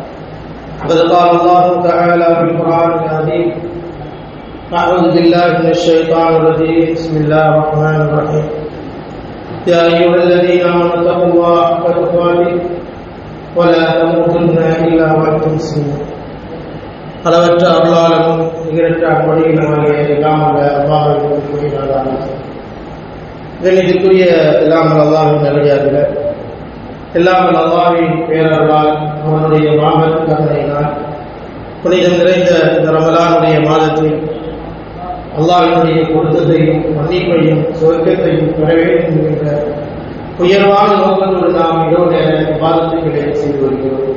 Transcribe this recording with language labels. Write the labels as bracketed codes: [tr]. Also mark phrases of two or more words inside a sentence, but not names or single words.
[ar] قد قال الله تعالى في القرآن العظيم: أعوذ بالله من الشيطان الرجيم. بسم الله الرحمن الرحيم. يا أيها الذين آمنوا اتقوا الله حق تقاته ولا تموتن إلا وأنتم مسلمون. [ta] அளவற்ற அருளாளனும் நிகரற்ற அன்படியினாலே எல்லாம் அல்ல அல்லாஹ்வின் புகழாக கண்ணியத்திற்குரிய எல்லாம் அல்லாஹ்வின் நல்லடியார்களே, எல்லாம் அல்லாஹ்வின் பேரருளால் அவனுடைய மாபெரும் கருணையினால் புனிதம் நிறைந்த இந்த ரமலானுடைய மாதத்தில் அல்லாஹ்வினுடைய பொருத்தத்தையும் மன்னிப்பையும் சொர்க்கத்தையும் பெற வேண்டும் என்ற உயர்வான நோக்கத்தோடு நாம் இரவு நேர இபாதத்துகளை செய்து வருகிறோம்.